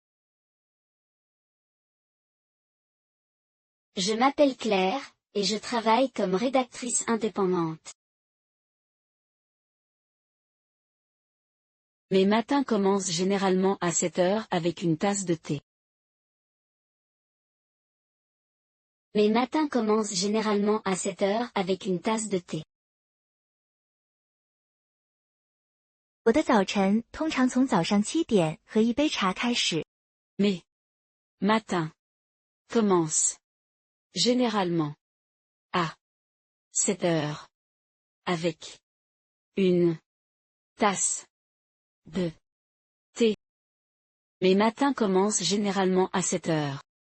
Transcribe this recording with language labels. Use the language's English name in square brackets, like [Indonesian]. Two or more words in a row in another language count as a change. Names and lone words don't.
[French] Je m'appelle Claire, et je travaille comme rédactrice indépendante. Mes matins commencent généralement à 7 heures avec une tasse de thé. Mes matins commencent généralement à 7 heures avec une tasse de thé. [Chinese] 我的早晨通常从早上7点和一杯茶开始。 [French] Mes matins commencent généralement à 7 heures avec une tasse de thé. Mes matins commencent généralement à 7 heures.